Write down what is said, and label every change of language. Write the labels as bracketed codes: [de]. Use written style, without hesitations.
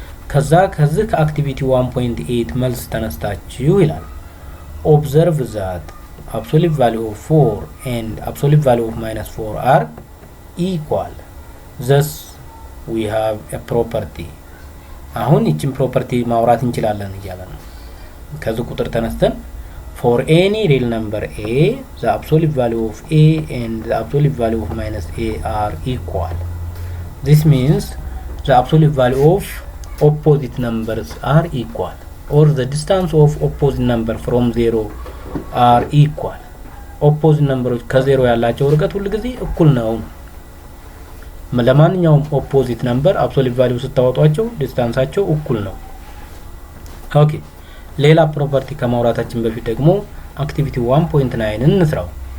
[am] ከዛ ከዚህ ከአክቲቪቲ 1.8 መልስ ተነስታችሁ ይላል ኦብዘርቭ ዛት [en] absolute value of 4 and absolute value of -4 are equal, thus we have a property. [am] አሁን ይችን ፕሮፐርቲ ማውራት እንችላለን እያለ ነው። ከዚህ ቁጥር ተነስተን [en] for any real number a the absolute value of a and the absolute value of -a are equal. This means the absolute value of opposite numbers are equal, or the distance of opposite number from 0 are equal. [am] ኦፖዚት ነምበሮች ከዜሮ ያላቸው ርቀት ሁሉ ጊዜ እኩል ነው። ለማንኛውም ኦፖዚት ነምበር አብሶሉት ቫልዩ ስታወጧቸው ዲስታንሳቸው እኩል ነው። ኦኬ ሌላ ፕሮፐርቲ ከማውራታችን በፊት ደግሞ አክቲቪቲ 1.9 እንስራው።